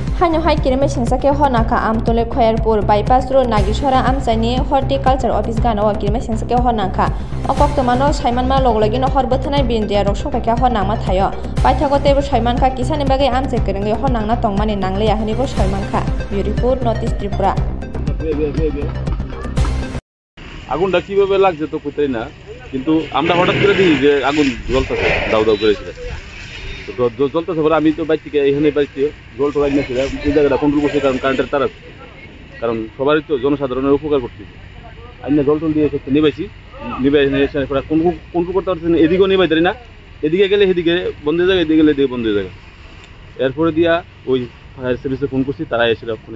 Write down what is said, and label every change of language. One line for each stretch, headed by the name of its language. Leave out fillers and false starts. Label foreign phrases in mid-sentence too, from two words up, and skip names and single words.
Kok Borok: Hanyo hai kirme singsake honaka amtole khoyarpur
English: bypass road
Kok Borok: Nagishora amchani
English: horticulture office
Kok Borok: gana wa kirme singsake honaka okoktomano saimanma loglogino horbothanai bindia rok sokaka honama thayo paithagote bo saimanka kisani bagai amche kerenge honangna tongmani nangle ahani bo saimanka
English: report notice
Kok Borok: Tripura
Bangla: আগুনটা কিভাবে লাগছে তো কইতেই না কিন্তু আমরা হঠাৎ করে দেখি যে আগুন জ্বলতেছে দাউ দাউ করে তো জ্বলতেছে পরে আমি তো বাইক থেকে এখানে বাইকে জল টোলাই নিয়েছি এই জায়গাটা কন্ট্রোল করছি কারণ কারেন্টের তার আছে কারণ সবারই তো জনসাধারণের উপকার করতেছে আমি জল টল দিয়ে এসে নিবাইছি নিবাই এসে পরে কন্ট্রোল করতে পারছি না এদিকেও নিবাই পারি না এদিকে গেলে সেদিকে বন্ধ হয়ে যায় এদিকে গেলে এদিকে বন্ধ হয়ে যায় এরপরে দিয়া ওই
English: fire service-e
Bangla: ফোন করছি তারা এসে ওখানে